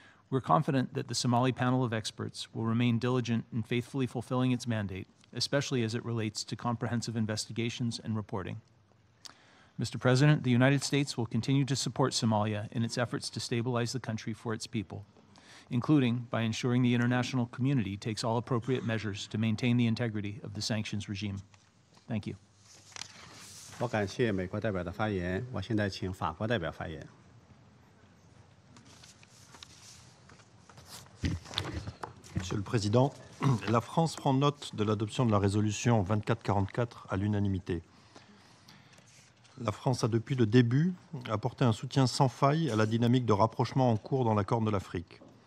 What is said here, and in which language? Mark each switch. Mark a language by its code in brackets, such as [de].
[en] We're confident that the Somali panel of experts will remain diligent in faithfully fulfilling its mandate, especially as it relates to comprehensive investigations and reporting. Mr. President, the United States will continue to support Somalia in its efforts to stabilize the country for its people, including by ensuring the international community takes all appropriate measures to maintain the integrity of the sanctions regime. Thank you. [zh] 我感谢美国代表的发言，我现在请法国代表发言。 [fr] Monsieur le Président, la France prend note de l'adoption de la résolution 2444 à l'unanimité. La France a depuis le début apporté un soutien sans faille à la dynamique de rapprochement en cours dans la Corne de l'Afrique.